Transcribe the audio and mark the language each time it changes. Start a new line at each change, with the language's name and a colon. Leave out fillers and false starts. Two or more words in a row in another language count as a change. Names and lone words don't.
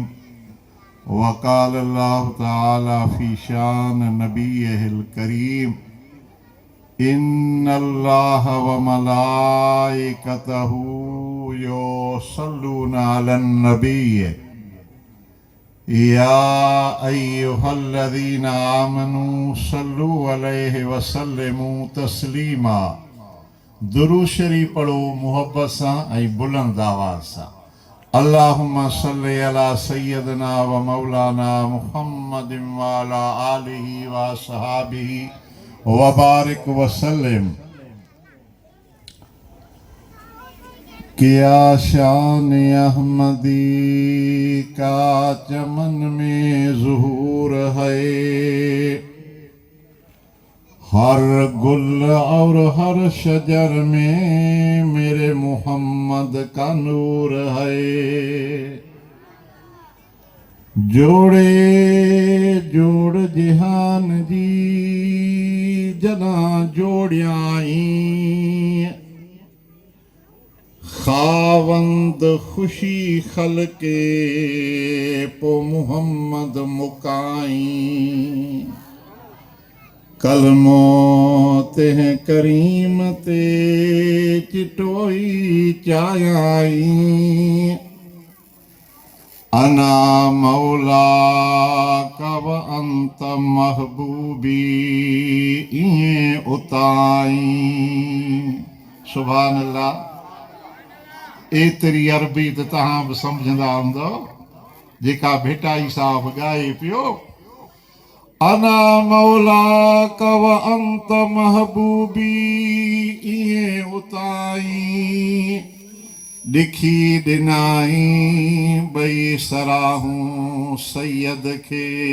Arabic: وقال الله تعالى في شأن نبيه الكريم إن الله وملائكته يصلون على النبي يا أيها الذين آمنوا صلوا عليه وسلموا تسليما.
Sindhi: दुरूद शरीफ पढ़ो मोहब्बत सां ऐं बुलंद आवाज़ सां।
Arabic: اللهم صل على سيدنا ومولانا محمد وعلى آله وأصحابه وبارك وسلم.
Urdu: کیا شان احمدی کا چمن میں ظہور ہے، ہر گل اور ہر شجر میں میرے محمد کا نور ہے.
Sindhi: जोड़े जोड़ जिहान जी जना जोड़ियाई, खावंद खुशी खलके पो मुहम्मद मुकाई। कलमो ते करीम ते चिटोई चायाई,
Arabic: أنا مولاك أنت محبوبي
Sindhi: इएं उताई।
Arabic: سبحان الله.
Sindhi: एतरी अरबी त तव्हां बि सम्झंदा हूंदव जेका भेटाई साहब ॻाए पियो।
Arabic: أنا مولاك أنت محبوبي
Sindhi: इएं उताई, ॾिखी ॾिनाई ॿई सराहूं सैयद खे।